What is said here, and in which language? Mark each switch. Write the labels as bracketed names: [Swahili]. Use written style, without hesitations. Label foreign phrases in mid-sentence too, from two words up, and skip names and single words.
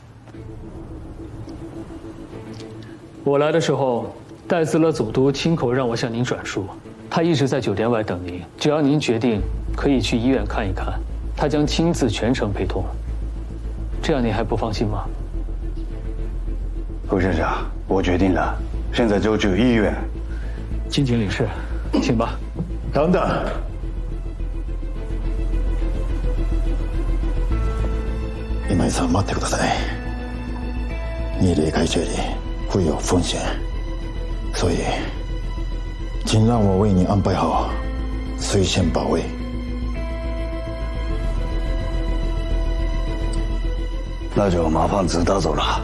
[Chinese] 我来的时候，戴斯勒总督亲口让我向您转述，他一直在酒店外等您，只要您决定，可以去医院看一看，他将亲自全程陪同。这样您还不放心吗？陆先生，我决定了，现在就去医院。金井领事，请吧。等等。 [Japanese] 今井さん、待ってください。 [Chinese] 你离开这里会有风险，所以，请让我为你安排好随线保卫。那就麻烦指导走了。